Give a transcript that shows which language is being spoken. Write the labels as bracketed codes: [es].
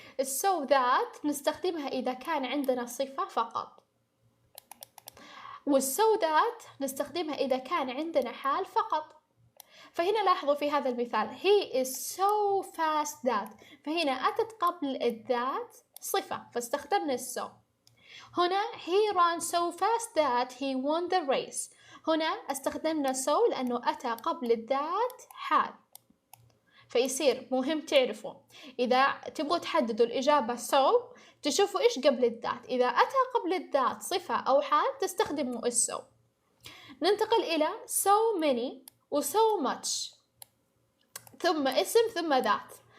[ar] السو ذات نستخدمها إذا كان عندنا صفة فقط، والسو ذات نستخدمها إذا كان عندنا حال فقط. فهنا لاحظوا في هذا المثال [en] he is so fast that، [ar] فهنا أتت قبل الذات صفة فاستخدمنا السو. [en] هنا he ran so fast that he won the race، [ar] هنا استخدمنا so لأنه أتى قبل الذات حال. فيصير مهم تعرفوا إذا تبغوا تحددوا الإجابة so تشوفوا إيش قبل الذات، إذا أتى قبل الذات صفة أو حال تستخدموا السو. ننتقل إلى so many و so much، ثم اسم ثم ذات.